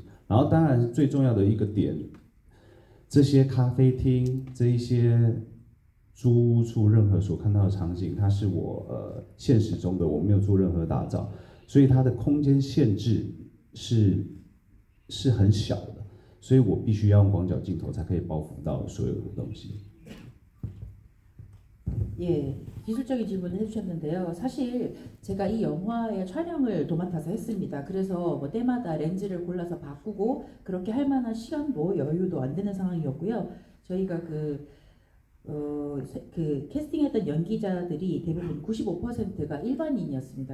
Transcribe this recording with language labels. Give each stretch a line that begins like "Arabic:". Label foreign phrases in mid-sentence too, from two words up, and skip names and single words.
Chinese: 然后当然最重要的一个点，这些咖啡厅这一些租屋处任何所看到的场景，它是我现实中的，我没有做任何打造，所以它的空间限制是很小的，所以我必须要用广角镜头才可以包覆到所有的东西。
Korean: 예, 기술적인 질문을 해주셨는데요. 사실 제가 이 영화의 촬영을 도맡아서 했습니다. 그래서 뭐 때마다 렌즈를 골라서 바꾸고 그렇게 할 만한 시간도 여유도 안 되는 상황이었고요. 저희가 그 캐스팅했던 연기자들이 대부분 95%가 일반인이었습니다.